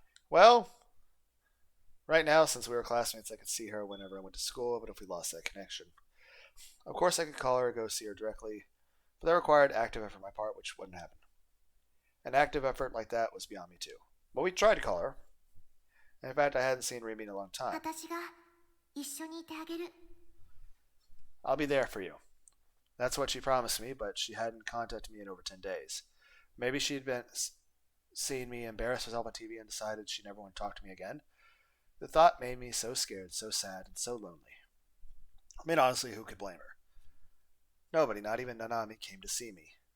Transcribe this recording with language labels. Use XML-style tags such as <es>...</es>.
<en>Well, right now, since we were classmates, I could see her whenever I went to school, but if we lost that connection. Of course, I could call her or go see her directly, but that required active effort on my part, which wouldn't happen. An active effort like that was beyond me, too. But we tried to call her. And in fact, I hadn't seen Remy in a long time.</en> <ja>私が一緒にいてあげる</ja> <en>I'll be there for you. That's what she promised me, but she hadn't contacted me in over 10 days. Maybe she'd been seeing me embarrass herself on TV and decided she never wanted to talk to me again. The thought made me so scared, so sad, and so lonely. I mean, honestly, who could blame her? Nobody, not even Nanami, came to see me.</en>